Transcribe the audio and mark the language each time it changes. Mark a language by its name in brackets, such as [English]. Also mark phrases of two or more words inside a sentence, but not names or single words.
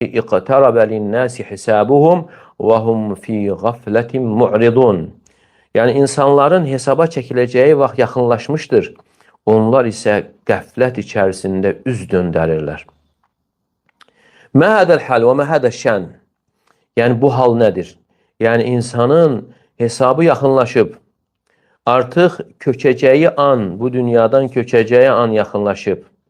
[Arabic] اقترب للناس حسابهم وهم في غفلة معرضون. [Azerbaijani] Yəni insanların hesaba çəkiləcəyi vaxt yaxınlaşmışdır. Onlar isə qəflət içərisində üz döndərirlər. [Arabic] ما هذا الحال وما هذا الشأن. [Azerbaijani] Yəni bu hal nədir? Yəni insanın hesabı yaxınlaşıb, artıq köçəcəyi an, bu dünyadan köçəcəyi an yaxınlaşıb.